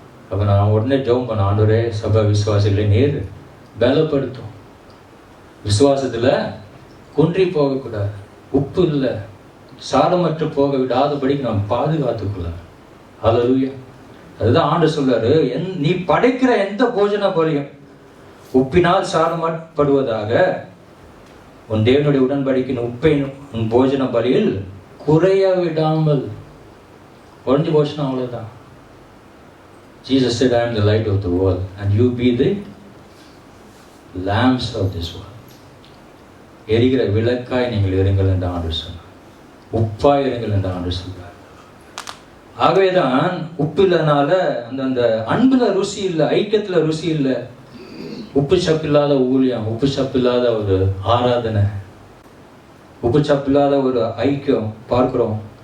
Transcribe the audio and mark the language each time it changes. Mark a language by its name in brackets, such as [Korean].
[Tamil] அப்போ நான் உடனே ஜெபம் பண்ண, ஆண்டவரே சபை விசுவாசிகளை நீர் பலப்படுத்தும், விசுவாசத்தில் குன்றி போகக்கூடாது, உப்பு இல்லை சாரமற்று போக விடாதபடிக்கு நாம் பாதுகாத்துக்குள்ள. ஹல்லேலூயா. அதுதான் ஆண்டவர் சொல்றாரு, நீ படைக்கிற எந்த போஜன பலியும் உப்பினால் சாரமப்படுவதாக உன் தேவனுடைய உடன்படிக்கையின் உப்பை உன் போஜன பலியில் குறைய விடாமல். குறைஞ்சு போச்சுன்னா அவ்வளவுதான். [English] Jesus said, I am the light of the world and you be the lamps of this world. [Tamil] எரிகிற விளக்காய் நீங்கள் இருங்கள் என்று ஆண்டவர் சொன்னார். உப்பாய் இருங்கள் என்று ஆண்டவர் சொல்றார். ஆகவேதான் உப்பு இல்லைனால அந்த அன்புல ருசி இல்லை, ஐக்கியத்துல ருசி இல்லை. உப்பு சப்பில்லாத ஊழியம், உப்பு சப்பில்லாத ஒரு ஆராதனை, உப்பு சப்பில்லாத ஒரு ஐக்கியம் பார்க்கிறோம்.